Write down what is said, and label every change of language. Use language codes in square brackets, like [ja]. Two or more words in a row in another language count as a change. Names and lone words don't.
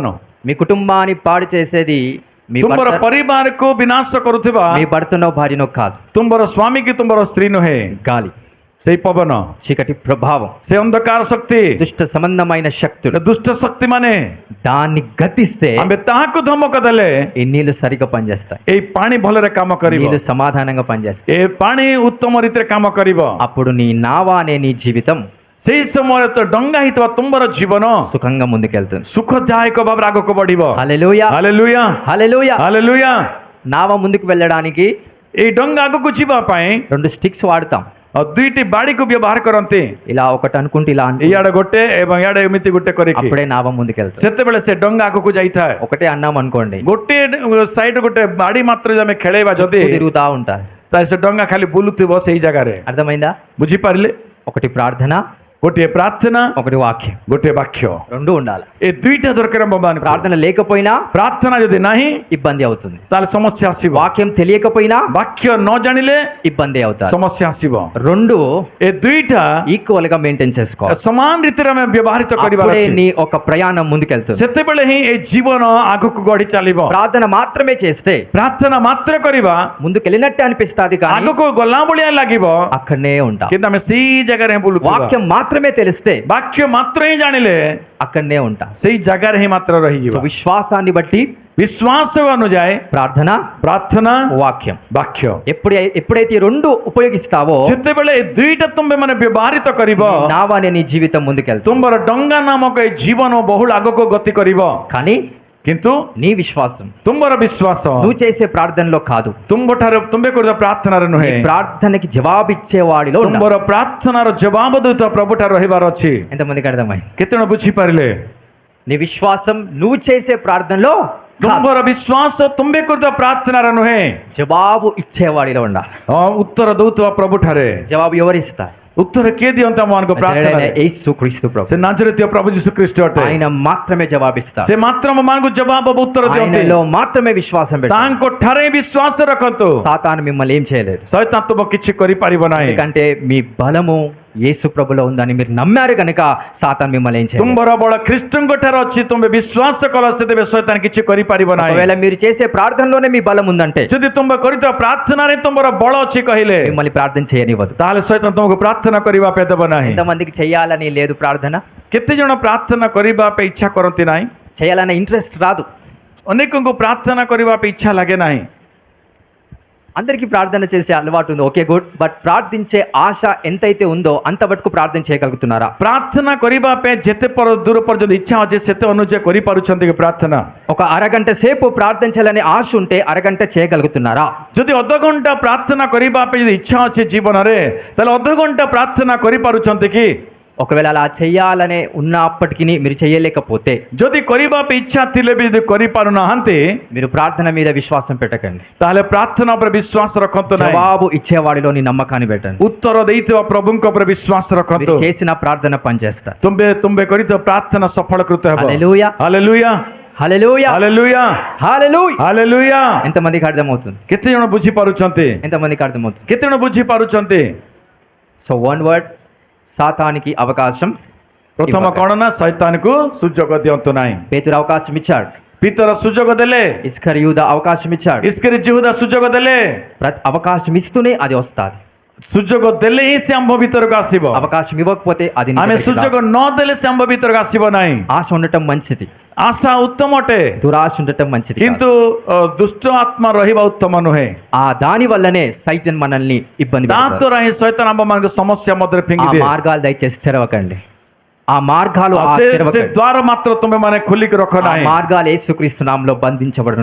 [te] మీ కుటుంబాన్ని పాడు చేసేది మీ [or] ତୁମର ପରିବାରକୁ ବିନାଶ କରୁଥିବା [te] మీ భర్తనో భార్యనో కాదు, [or] ତୁମର ସ୍ୱାମୀ କି ତୁମର ସ୍ତ୍ରୀ ନୁହେଁ, [te] గాలి, [or] ସେଇ ପବନ, [te] చీకటి ప్రభావం, [or] ସେ ଅନ୍ଧକାର ଶକ୍ତି, [te] దుష్ట సంబంధమైన శక్తులు. [or] ଦୁଷ୍ଟ ଶକ୍ତି ମାନେ [te] దాన్ని గద్దిస్తే [or] ଆମେ ତାହାକୁ ଧମକ ଦେଲେ [te] ఈ నీళ్లు సరిగ్గా పనిచేస్తాయి. [or] ଏଇ ପାଣି ଭଲରେ କାମ କରିବ। [te] నీళ్లు సమాధానంగా పనిచేస్తాయి. [or] ଏ ପାଣି ଉତ୍ତମ ରୀତିରେ କାମ କରିବ। [te] అప్పుడు నీ నావా అనే నీ జీవితం [or] ସେଇ ସମୟରେ ତ ଡଙ୍ଗା ହେଇଥିବା ତୁମର ଜୀବନ [te] సుఖంగా ముందుకెళ్తుంది. [or] ସୁଖଦାୟକ ଭାବରେ ଆଗକୁ ବଢିବ। [te] హల్లెలూయా, [or] ହାଲେଲୁୟା, [te] హల్లెలూయా. [or] ହାଲେଲୁୟା। [te] నావ ముందుకు వెళ్ళడానికి [or] ଏଇ ଡଙ୍ଗା ଆଗକୁ ଯିବା ପାଇଁ [te] 2 స్టిక్స్ వాడతాం. [or] ଦୁଇଟି ବାଡିକୁ ବ୍ୟବହାର କରନ୍ତି। [te] ఇలా ఒకటి అనుకుంటే ఇలా [or] ଇଆଡେ ଗୋଟେ ଏବଂ ଇଆଡେ ଏମିତି ଗୋଟେ କରିକି, [te] అప్పుడే నావ ముందుకెళ్తాం. [or] ସେତେବେଳେ ସେ ଡଙ୍ଗା ଆଗକୁ ଯାଇଥାଏ। [te] ఒకటే అన్నాం అనుకోండి, [or] ଗୋଟିଏ ସାଇଡ ଗୋଟେ ବାଡି ମାତ୍ର ଯଦି ଆମେ ଖେଳେଇବା, ଯଦି [te] తిరుగుతా ఉంటారు. [or] ତାହେଲେ ସେ ଡଙ୍ଗା ଖାଲି ବୁଲୁଥିବ ସେଇ ଜାଗାରେ। [te] అర్థమైందా? [or] ବୁଝିପାରିଲେ? [te] ఒకటి ప్రార్థన, [or] ଗୋଟିଏ ପ୍ରାର୍ଥନା, [te] ఒకటి వాక్యం, [or] ଗୋଟିଏ ବାକ୍ୟ, [te] రెండు ఉండాలి. [or] ଏ ଦୁଇଟା ଦରକାର। [te] ప్రార్థన లేకపోయినా [or] ପ୍ରାର୍ଥନା ଯଦି ନାହିଁ [te] ఇబ్బంది అవుతుంది. [or] ତାହେଲେ ସମସ୍ୟା ଆସିବ। [te] వాక్యం తెలియకపోయినా [or] ବାକ୍ୟ ନ ଜାଣିଲେ [te] ఇబ్బంది అవుతారు. [or] ସମସ୍ୟା ଆସିବ। [te] రెండు [or] ଏ ଦୁଇଟା [te] ఈక్వల్ గా మెయింటైన్ చేసుకోవాలి. [or] ସମାନ ରୀତିରେ ଆମେ ବ୍ୟବହୃତ କରିବା [te] అప్పుడే నీ ఒక ప్రయాణం ముందుకెళ్తుంది. [or] ସେତେବେଳେ ହିଁ ଏ ଜୀବନ ଆଗକୁ ଗଢି ଚାଲିବ। [te] ప్రార్థన మాత్రమే చేస్తే [or] ପ୍ରାର୍ଥନା ମାତ୍ର କରିବା, [te] ముందుకెళ్ళినట్టే అనిపిస్తుంది, కానీ [or] ଆଗକୁ ଗଲା ଭଳିଆ ଲାଗିବ, [te] అక్కడనే ఉంటాం. [or] କିନ୍ତୁ ଆମେ ସେଇ ଜାଗାରେ ହିଁ ବୁଲୁଥିବା। [te] వాక్యం మాత్రమే తెలిస్తే [or] ବାକ୍ୟ ମାତ୍ର ହିଁ ଜାଣିଲେ [te] అక్కడనే ఉంటాం. [or] ସେଇ ଜାଗାରେ ହିଁ ମାତ୍ର ରହିଯିବ। [te] సో విశ్వాసాన్ని బట్టి [or] విశ్వాସ ଅନୁଯାୟୀ [te] ప్రార్థన, [or] ପ୍ରାର୍ଥନା, [te] వాక్యం, [or] ବାକ୍ୟ, [te] ఎప్పుడైతే ఈ రెండు ఉపయోగిస్తావో [or] ଯେତେବେଳେ ଏ ଦୁଇଟା ତୁମେ ମାନେ ବ୍ୟବହୃତ କରିବ, [te] నావ అనే నీ జీవితం ముందుకెళ్తుంది. [or] ତୁମର ଡଙ୍ଗା ନାମକ ଏ ଜୀବନ ବହୁଳ ଆଗକୁ ଗତି କରିବ। [te] కానీ [or] କିନ୍ତୁ [te] నీ విశ్వాసం [or] ତୁମର ବିଶ୍ୱାସ [te] నువ్వు చేసే ప్రార్థనలో కాదు, [or] ତୁମ୍ଭଠାରେ ତୁମେ କରୁଥିବା ପ୍ରାର୍ଥନାରେ [te] నీ [or] ନୁହେଁ, [te] ప్రార్థనకి జవాబిచ్చే వాడిలో ఉండాలి. [or] ତୁମର ପ୍ରାର୍ଥନାର ଜବାବ ଦେଉଥିବା ପ୍ରଭୁଠାରେ ରହିବାର ଅଛି। [te] ఎంతమందికి అర్థమైంది? [or] କେତେ ଜଣ ବୁଝିପାରିଲେ? [te] నీ విశ్వాసం నువ్వు చేసే ప్రార్థనలో కాదు, [or] ତୁମର ବିଶ୍ୱାସ ତୁମେ କରୁଥିବା ପ୍ରାର୍ଥନାରେ ନୁହେଁ, [te] జవాబు ఇచ్చేవాడిలో ఉండాలి. [or] ଉତ୍ତର ଦଉଥିବା ପ୍ରଭୁଠାରେ। [te] జవాబు ఎవరిస్తారు? [or] ଉତ୍ତର କିଏ ଦିଅନ୍ତି ଆମମାନଙ୍କ ପ୍ରାର୍ଥନାରେ? [te] యేసుక్రీస్తు ప్రభు. [or] ସେ ନାଜରେତିୟ ପ୍ରଭୁ ଯୀଶୁ ଖ୍ରୀଷ୍ଟ ଅଟେ। [te] ఆయన మాత్రమే జవాబిస్తారు. [or] ସେ ମାତ୍ର ଆମମାନଙ୍କୁ ଜବାବ ଉତ୍ତର ଦିଅନ୍ତି। [te] ఆయనలో మాత్రమే విశ్వాసం పెట్టండి. [or] ତାଙ୍କ ଠାରେ ବିଶ୍ୱାସ ରଖନ୍ତୁ। [te] సాతాను మిమ్మల్ని ఏం చేయలేదు. [or] ଶୈତାନ ତୁମ କିଛି କରିପାରିବ ନାହିଁ। [te] ఎందుకంటే మీ బలము యేసు ప్రభులో ఉందని మీరు నమ్మారు కనుక సాతాను మిమ్మల్ని ఏం చేయలేదు. [or] ତୁମର ବଳ ଖ୍ରୀଷ୍ଟଙ୍କ ଠାରେ ଅଛି, ତୁମେ ବିଶ୍ୱାସ କଲ, ସେତେବେଳେ ଶୈତାନ କିଛି କରିପାରିବ ନାହିଁ। [te] ఒకవేళ మీరు చేసే ప్రార్థనలోనే మీ బలం ఉందంటే [or] ଯଦି ତୁମେ କରିଥିବା ପ୍ରାର୍ଥନାରେ ତୁମର ବଳ ଅଛି କହିଲେ, [te] మిమ్మల్ని ప్రార్థన చేయనివ్వదు. [or] ତାହେଲେ ଶୈତାନ ତୁମକୁ ପ୍ରାର୍ଥନା କରିବା ପାଇଁ ଦେବ ନାହିଁ। [te] ఎంతమందికి చేయాలని లేదు ప్రార్థన? [or] କେତେ ଜଣ ପ୍ରାର୍ଥନା କରିବା ପାଇଁ ଇଚ୍ଛା କରନ୍ତି ନାହିଁ? [te] చేయాలనే ఇంట్రెస్ట్ రాదు. [or] ଅନେକଙ୍କୁ ପ୍ରାର୍ଥନା କରିବା ପାଇଁ ଇଚ୍ଛା ଲାଗେ ନାହିଁ। [te] అందరికీ ప్రార్థన చేసే అలవాటు ఉంది, [en] okay good. [te] బట్ ప్రార్థించే ఆశ ఎంతైతే ఉందో అంత మటుకు ప్రార్థన చేయగలుగుతున్నారా? [or] ପ୍ରାର୍ଥନା କରିବା ପାଇଁ ଯେତେ ଦୂର ପର୍ଯ୍ୟନ୍ତ ଇଚ୍ଛା ଅଛି ସେତେ ଅନୁଯାୟୀ କରିପାରୁଛନ୍ତି କି ପ୍ରାର୍ଥନା? [te] ఒక అరగంట సేపు ప్రార్థించాలని ఆశ ఉంటే అరగంట చేయగలుగుతున్నారా? [or] ଯଦି ଅଧଘଣ୍ଟା ପ୍ରାର୍ଥନା କରିବା ପାଇଁ ଯଦି ଇଚ୍ଛା ଅଛି ଜୀବନରେ ତାହେଲେ ଅଧଘଣ୍ଟା ପ୍ରାର୍ଥନା କରିପାରୁଛନ୍ତି କି? [te] ఒకవేళ అలా చెయ్యాలనే ఉన్నప్పటికీ మీరు చేయలేకపోతే, [or] ଯଦି କରିବା ପାଇଁ ଇଚ୍ଛା ଥିଲେ ବି ଯଦି କରିପାରୁନାହାନ୍ତି [te] మీరు ప్రార్థన మీద విశ్వాసం పెట్టకండి. [or] ତାହେଲେ ପ୍ରାର୍ଥନା ଉପରେ ବିଶ୍ୱାସ ରଖନ୍ତୁ ନାହିଁ, [te] జవాబు ఇచ్చేవాడిలోని నమ్మకాన్ని పెట్టండి. [or] ଉତ୍ତର ଦେଇଥିବା ପ୍ରଭୁଙ୍କ ଉପରେ ବିଶ୍ୱାସ ରଖନ୍ତୁ. [te] మీరు చేసిన ప్రార్థన పనిచేస్తారు. [or] ତୁମ୍ଭେ କରିଥିବା ପ୍ରାର୍ଥନା ସଫଳକୃତ ହେବ. [te] హల్లెలూయా, [or] ହାଲେଲୁୟା, [te] హల్లెలూయా, [or] ହାଲେଲୁୟା, [te] హల్లెలూయా. [or] ହାଲେଲୁୟା. [te] ఎంతమందికి అర్థమవుతుంది? [or] କେତେ ଜଣ ବୁଝିପାରୁଛନ୍ତି? [te] ఎంతమందికి అర్థమవుతుంది? [or] କେତେ ଜଣ ବୁଝିପାରୁଛନ୍ତି? [en] so one word, [te] సాతానికి అవకాశం [or] ପ୍ରଥମ [te] ఇవ్వకండి. [or] କଣ ନା ଶୈତାନକୁ ସୁଯୋଗ ଦିଅନ୍ତୁ ନାହିଁ. [te] పేతురు అవకాశం ఇచ్చాడు, [or] ପିତର ସୁଯୋଗ ଦେଲେ, [te] ఇస్కరియూదా అవకాశం ఇచ్చాడు. [or] ଇସ୍କରିୟୋତ ଜିହୁଦା ସୁଯୋଗ ଦେଲେ. [te] ప్రతి అవకాశం ఇస్తూనే అది వస్తుంది. [or] ସୁଯୋଗ ଦେଲେ ହିଁ ସେ ଆମ୍ଭ ଭିତରକୁ ଆସିବ. [te] అవకాశం ఇవ్వకపోతే అది నీ [or] ଆମେ [te] దగ్గరికి [or] ସୁଯୋଗ [te] రాదు. [or] ନ ଦେଲେ ସେ ଆମ୍ଭ ଭିତରକୁ ଆସିବ ନାହିଁ. [te] ఆశ ఉండటం మంచిది, [or] ଆଶା ଉତ୍ତମ ଅଟେ, [te] దురాశ ఉండటం మంచిది [or] କିନ୍ତୁ ଦୁଷ୍ଟ ଆତ୍ମା ରହିବା ଉତ୍ତମ ନୁହେଁ. [te] ఆ దాని వల్లనే సైతాన్ మనల్ని ఇబ్బంది [or] ତା [te] పెడతాడు. [or] ଦ୍ୱାରା ହିଁ ଶୈତାନ ଆମ୍ଭମାନଙ୍କୁ ସମସ୍ୟା ମଧ୍ୟରେ [te] ఆ [or] ଫିଙ୍ଗି ଦିଏ. [te] మార్గాలు దయచేసి తెరవకండి. ఆ మార్గాలు [or] ସେ [te] తెరవకండి. [or] ଦ୍ୱାର ମାତ୍ର ତୁମେ ମାନେ ଖୋଲିକି ରଖ [te] ఆ [or] ନାହିଁ. [te] మార్గాలు యేసుక్రీస్తు నామములో బంధించబడును